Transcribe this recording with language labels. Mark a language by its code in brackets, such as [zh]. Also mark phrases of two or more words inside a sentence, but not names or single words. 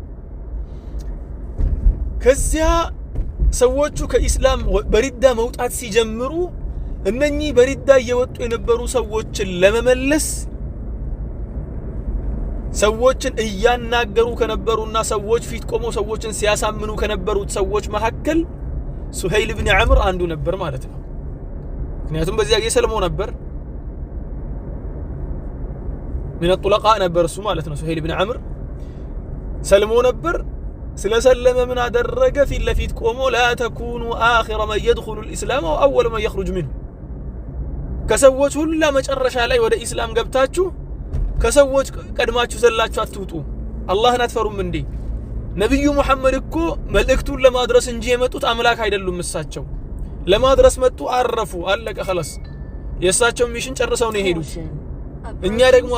[am] ከዚያ ሰዎቹ ከኢስላም በሪዳ መውጣት ሲጀምሩ እነኚህ በሪዳ እየወጡ የነበሩ ሰዎችን ለመመለስ ሰዎችን እያናገሩ ከነበሩና ሰዎች ፊት ቆመው ሰዎችን ሲያሳምኑ ከነበሩት ሰዎች መካከል ሱሄይል ኢብኑ ዑመር አንዱ ነበር ማለት ነው። ምክንያቱም በዚያ ጊዜ ሰልሞ ነበር፣ [ar] من الطلقاء [am] ነበር እሱ ማለት ነው። ሱሄይል ኢብኑ ዑመር ሰልሞ ነበር። ስለሰለመ ምን አደረገ? ፊት ለፊት ቆሞ [ar] لا تكونوا آخر من يدخل الإسلام أو أول من يخرج منه [am] ከሰዎች ሁላ መጨረሻ ላይ ወደ ኢስላም ገብታችሁ ከሰዎች ቀድማችሁ ዘላችሁ አትውጡ። አላህን አትፈሩም እንዴ? ነብዩ መሐመድ እኮ መልእክቱን ለማድረስ እንጂ የመጡት አምላክ አይደሉም። እሳቸው ለማድረስ መጡ፣ አረፉ፣ አለቀ خلاص። የእሳቸው ሚሽን ጨርሰው ነው የሄዱት። እኛ ደግሞ